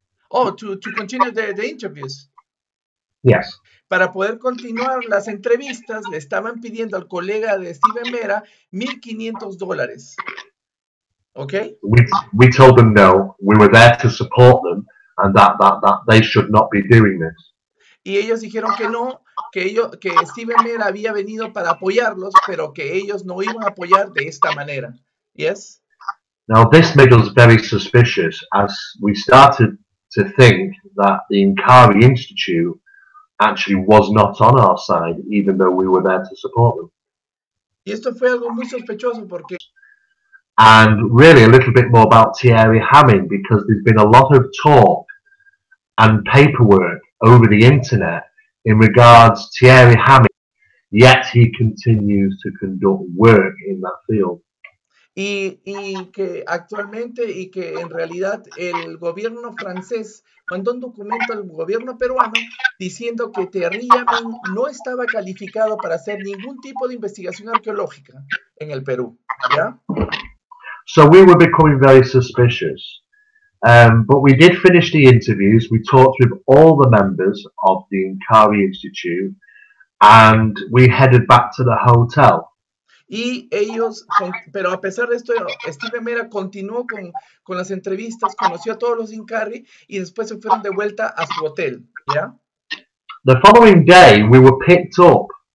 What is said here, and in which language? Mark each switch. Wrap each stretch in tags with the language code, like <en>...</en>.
<en>Oh, to continue the interviews. Yes.</en> <es>Para poder continuar las entrevistas, le estaban pidiendo al colega de Steve Mera $1,500.</es> <en>Okay? We told them no. We were there to support them, and that they should not be doing this.</en> <es>Y ellos dijeron que no, que Steve Mera había venido para apoyarlos, pero que ellos no iban a apoyar de esta manera.</es> <en>Yes? Now this made us very suspicious, as we started to think that the Incarri Institute actually was not on our side, even though we were there to support them.</en> <es>Y esto fue algo muy sospechoso porque...</es> <en>And really a little bit more about Thierry Hamin, because there's been a lot of talk and paperwork over the internet in regards to Thierry Hamin, yet he continues to conduct work in that field.</en> <es>Y que actualmente, y que en realidad el gobierno francés mandó un documento al gobierno peruano diciendo que Thierry Yamin no estaba calificado para hacer ningún tipo de investigación arqueológica en el Perú, ¿ya?</es> <en>So we were becoming very suspicious. But we did finish the interviews. We talked with all the members of the Incarri Institute, and we headed back to the hotel.</en> <es>Y ellos, pero a pesar de esto, Steve Mera continuó con las entrevistas, conoció a todos los Incarri y después se fueron de vuelta a su hotel, ¿ya?</es> <en>The following day, we were picked up</en>